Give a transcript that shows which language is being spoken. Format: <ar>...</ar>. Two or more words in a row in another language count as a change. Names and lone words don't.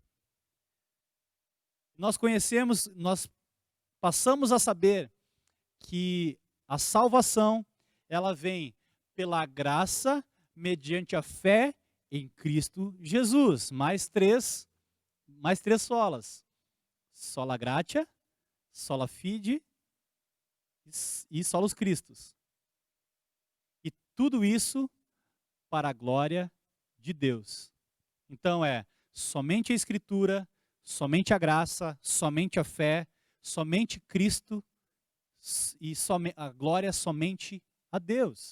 <pt>Nós passamos a saber que a salvação, ela vem pela graça, mediante a fé em Cristo Jesus. Mais três solas.</pt> <la>Sola gratia, sola fide e solos Christus.</la> <pt>E tudo isso para a glória de Deus. Então é somente a Escritura, somente a graça, somente a fé, somente Cristo e a glória somente a Deus.</pt>